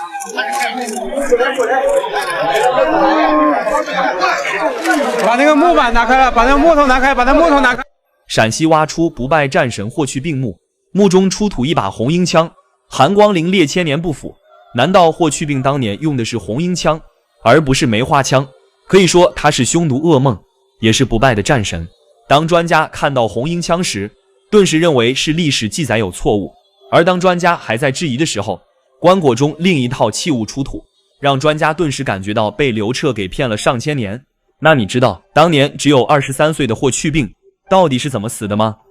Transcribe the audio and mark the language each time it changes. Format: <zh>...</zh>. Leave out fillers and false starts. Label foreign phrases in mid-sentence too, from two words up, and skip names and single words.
<zh>把那个木板拿开了，把那个木头拿开，把那木头拿开。陕西挖出不败战神霍去病墓，墓中出土一把红缨枪，寒光凛冽，千年不腐。难道霍去病当年用的是红缨槍，而不是梅花槍？可以说他是匈奴噩夢，也是不敗的戰神。當專家看到紅缨槍時，頓時認為是歷史記載有錯誤。而當專家還在質疑的時候，棺椁中另一套器物出土，讓專家頓時感覺到被劉徹給騙了上千年。那你知道當年只有23歲的霍去病到底是怎麼死的嗎？</zh>